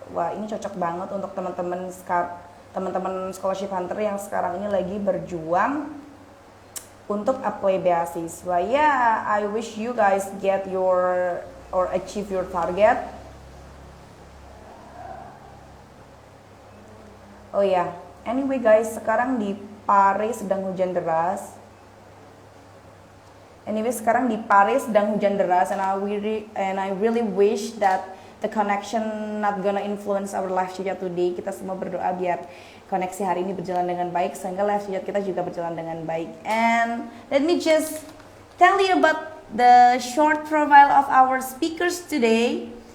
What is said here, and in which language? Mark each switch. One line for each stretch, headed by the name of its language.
Indonesian: Wah, ini cocok banget untuk teman-teman scholarship hunter yang sekarang ini lagi berjuang untuk apply beasiswa.
English: Yeah, I wish you guys get achieve your target.
Indonesian: Oh ya, anyway guys, sekarang di Pare sedang hujan deras.
English: And I really wish that the connection not gonna influence our live chat today.
Indonesian: Kita semua berdoa biar koneksi hari ini berjalan dengan baik sehingga live chat kita juga berjalan dengan baik.
English: And let me just tell you about the short profile of our speakers today.